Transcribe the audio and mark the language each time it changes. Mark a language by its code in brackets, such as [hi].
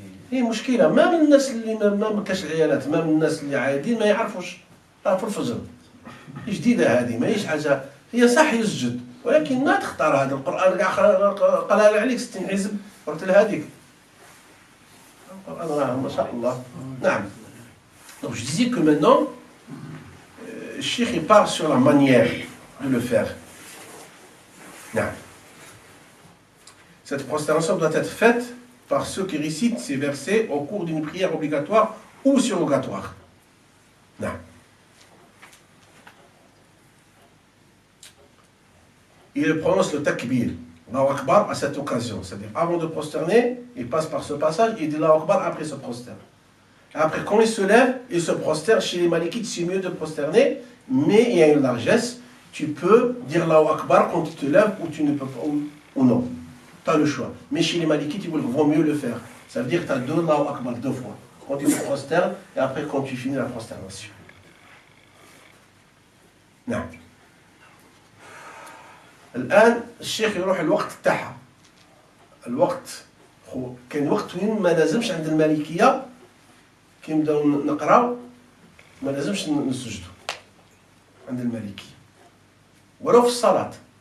[ar] هي مشكلة ما من الناس اللي ما كاش العيالات، ما من الناس اللي عاديين ما يعرفوش. راه في الفجر جديدة هذه ماهيش حاجة. هي صح يسجد ولكن ما تختار هذا القرآن كاع قرا عليك 60 حزب قلت له هذيك القرآن راه ما شاء الله. نعم. [fr] Donc je disais que maintenant le cheikh il part sur la manière de le faire. [ar] نعم. [fr] Cette prosternation doit être faite par ceux qui récitent ces versets au cours d'une prière obligatoire ou surrogatoire. Non. Il prononce le takbir, Allahu Akbar, à cette occasion. C'est-à-dire, avant de prosterner, il passe par ce passage, il dit Allahu Akbar, après il se prosterne. Après, quand il se lève, il se prosterne. Chez les Malikites, c'est mieux de prosterner, mais il y a une largesse. Tu peux dire Allahu Akbar quand tu te lèves ou tu ne peux pas, ou non. Tu as le choix. Mais chez les Malikites, il vaut mieux le faire. Ça veut dire que tu as deux Allahu Akbar, deux fois. Quand tu te prosternes et après quand tu finis la prosternation. [ar] نعم. الآن الشيخ يروح الوقت تاعها. الوقت كاين وقت وين ما لازمش عند المالكية كي نبداو نقراو ما لازمش نسجدوا عند المالكية ولو في الصلاة.